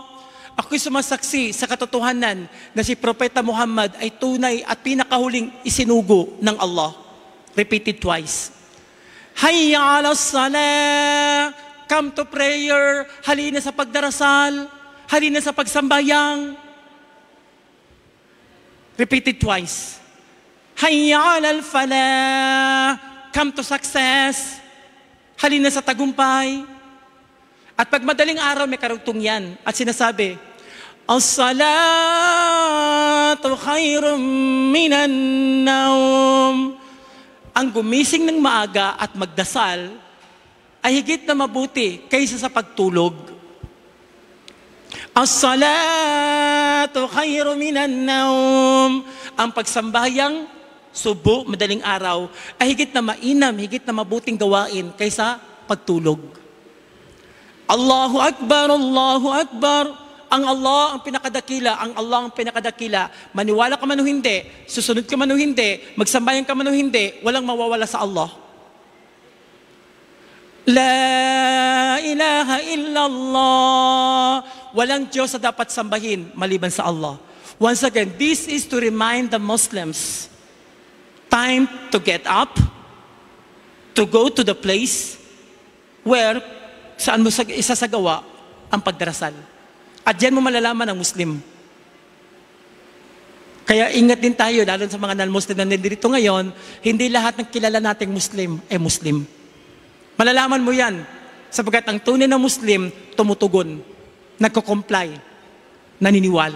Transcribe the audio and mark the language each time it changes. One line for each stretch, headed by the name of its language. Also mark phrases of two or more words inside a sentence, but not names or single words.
Filipino: Ako'y sumasaksi sa katotohanan na si Propeta Muhammad ay tunay at pinakahuling isinugo ng Allah.
English: Repeated twice.
Arabic: حي على الصلاة.
English: Come to prayer.
Filipino: Halina sa pagdarasal. Halina sa pagsambayang.
English: Repeat it twice.
Arabic: حي على الفلاح.
English: Come to success.
Filipino: Halina sa tagumpay. At pag madaling araw, may karugtong yan. At sinasabi,
Arabic: الصلاة خير من النوم.
Filipino: Ang gumising ng maaga at magdasal ay higit na mabuti kaysa sa pagtulog.
Arabic: الصلاة خير من النوم.
Filipino: Ang pagsambayang subo, madaling araw, ay higit na mainam, higit na mabuting gawain kaysa pagtulog.
Arabic: الله أكبر، الله أكبر.
Filipino: Ang Allah ang pinakadakila, ang Allah ang pinakadakila. Maniwala ka man o hindi, susunod ka man o hindi, magsambayan ka man o hindi, walang mawawala sa Allah.
Arabic: لا إله إلا الله.
Filipino: Walang Diyos na dapat sambahin maliban sa Allah.
English: Once again, this is to remind the Muslims, time to get up, to go to the place where
Filipino: saan mo isasagawa ang pagdarasal. At diyan mo malalaman ang Muslim. Kaya ingat din tayo, lalo sa mga non-Muslim na nandito ngayon, hindi lahat ng kilala nating Muslim ay Muslim. Malalaman mo yan, sapagkat ang tunay na Muslim, tumutugon, nagko-comply, naniniwala.